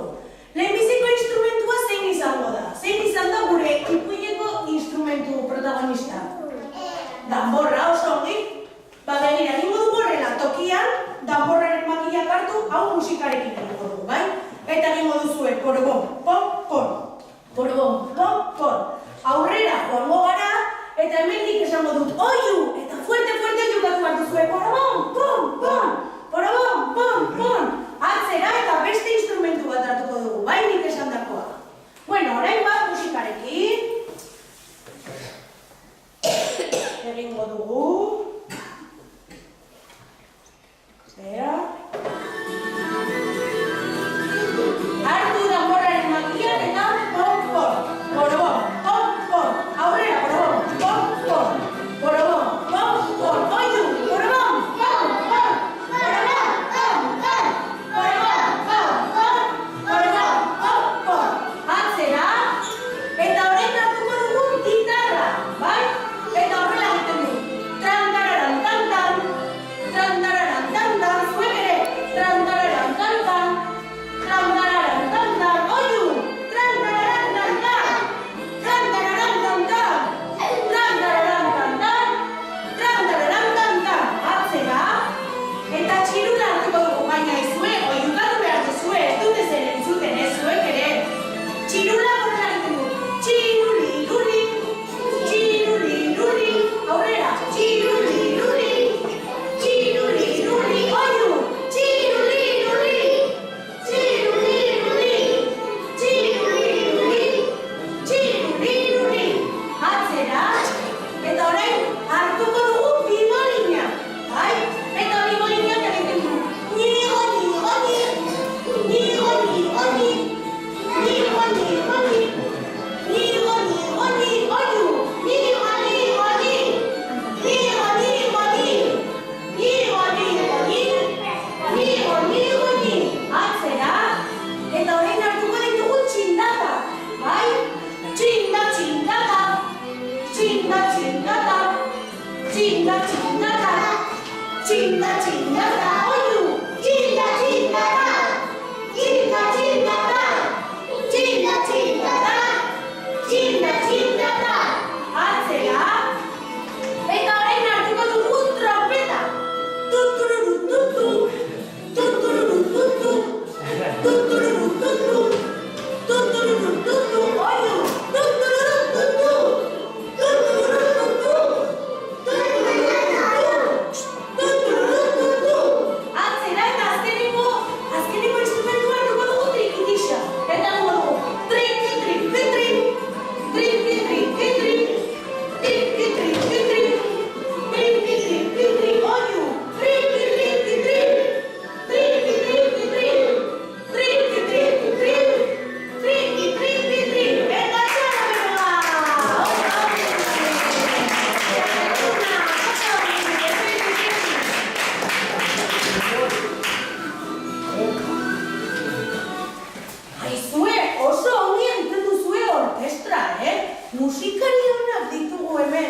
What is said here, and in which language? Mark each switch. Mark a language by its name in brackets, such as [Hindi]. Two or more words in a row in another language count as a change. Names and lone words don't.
[Basque] Lehenbiziko instrumentua zein izango da? Zein izan da gure ipuineko instrumentu protagonista? Danborra, oso ongi. Begira, egingo dugu horrela, tokian, danborraren makilak hartu, hau musikarekin egingo dugu, bai? Eta egingo duzue, porobon, pom, pom. Porobon, pom, pom. Aurrera joango gara, eta hemendik esango dut, oiu! Eta fuerte jokatu bat duzue, porobon, pom, pom. Porobon, pom, pom. Atzera eta beste instrumentu bat hartuko dugu, bai nik esan dakoa. Bueno, orain bat musikarekin. Egingo dugu. Zera. Hartu danborraren makian eta pom, pom. Porobon, pom, pom. Aurrera, porobon, pom, pom. Porobon, pom, pom. Oiu, porobon, pom, pom. Porobon, pom, pom. Porobon, pom, pom. Porobon, pom, pom. Atzera. Eta orain hartuko dugu gitarra, bai? Eta horrela egiten du. Trantararan, tantan. Trantararan, tantan. Zuek ere. Trantararan, tantan. Trantararan, tantan. Oiu! Trantararan, tantan. Trantararan, tantan. Trantararan, tantan. Trantararan, tantan. Atzera. Eta txirula hartuko dugu, baina ezue, oiukatu behar duzue, ez dut ezer entzuten, ez zuek ere. Txirula horrela egiten du. Txiruliruli, txiruliruli, aurrera, txiruliruli, txiruliruli, oiu, txiruliruli, txiruliruli, txiruliruli, txiruliruli, atzera, eta orain hartuko dugu bimolina, bai? Eta bimolinak egiten du. Nigo, nigo, nigo, nigo, nigo, nigo. Nigo, nigo, nigo. Nigo, nigo, nigo, oiu. Nigo, nigo, nigo. Nigo, nigo, nigo. Nigo, nigo, nigo. Nigo, nigo, nigo. Atzera. Eta orain hartuko ditugu txindata. Bai? Txinda, txindata. Txinda, txindata. Txinda, txindata. Txinda, txindata. Oiu. Txinda, txindata. Txinda, txindata. Txinda, txindata. Txinda, txindata. Atzera. Eta orain hartuko dugu trompeta. Tutururu, tutu. Tutururu, tutu. Tutururu, tutu. Tutururu, tutu. Oiu. Tutururu, tutu. Tutururu, tutu. Tutururu, tutu. Tutururu, tutu. Atzera eta azkeneko instrumentua hartuko dugu trikitixa. Eta dugu triki, triki, triki. Triki, triki, triki. Triki, triki, triki. Triki, triki, triki. Oiu. Triki, triki, triki. Triki, triki, triki. Triki, triki, triki. Triki, triki, triki. Eta txarra! Aizue, oso ongi egiten duzue orkestra, Musikari onak ditugu hemen.